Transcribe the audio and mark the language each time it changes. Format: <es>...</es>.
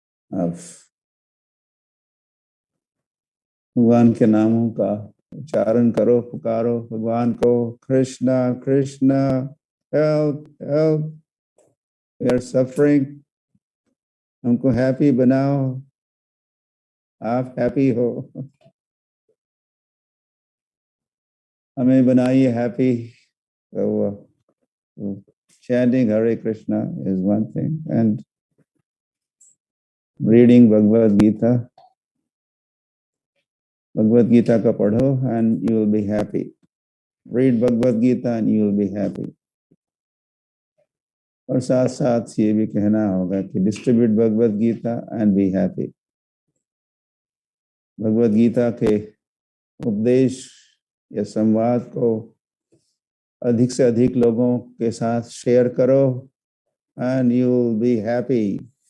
<hi>अब भगवान के नामों का उच्चारण करो, पुकारो भगवान को, Krishna Krishna</hi> <en>help help, we are suffering,</en> <hi>हमको हैप्पी बनाओ, आप हैप्पी हो, हमें बनाइए happy.</hi> <en>So chanting Hare Krishna is one thing, and reading Bhagavad Gita. Bhagavad Gita</en> <hi>ka padho</hi> <en>and you will be happy. Read Bhagavad Gita and you will be happy.</en> <hi>और साथ साथ ये भी कहना होगा कि</hi> <en>distribute Bhagavad Gita and be happy.</en> <hi>Bhagavad Gita के उपदेश या संवाद को अधिक से अधिक लोगों के साथ शेयर करो</hi> <en>and you will be happy.</en>